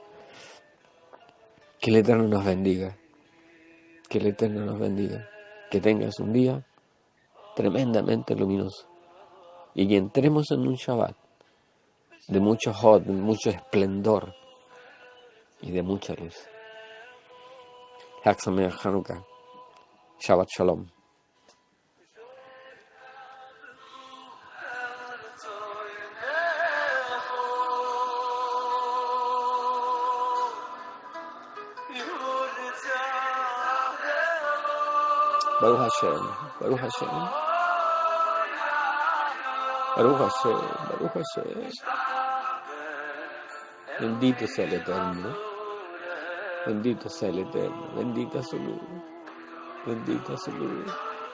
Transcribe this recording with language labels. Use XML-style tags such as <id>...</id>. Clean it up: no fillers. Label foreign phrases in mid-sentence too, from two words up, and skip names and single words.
<es>Que el Eterno nos bendiga, que el Eterno nos bendiga, que tengas un día tremendamente luminoso y que entremos en un Shabbat de mucho hod, de mucho esplendor y de mucha luz.</es> <he>חג שמח חנוכה, שבת שלום. ברוך השם, ברוך השם, ברוך השם, ברוך השם.</he> <es>Bendito sea el Eterno, bendito sea el Eterno, bendita su luz, bendita su luz.</es>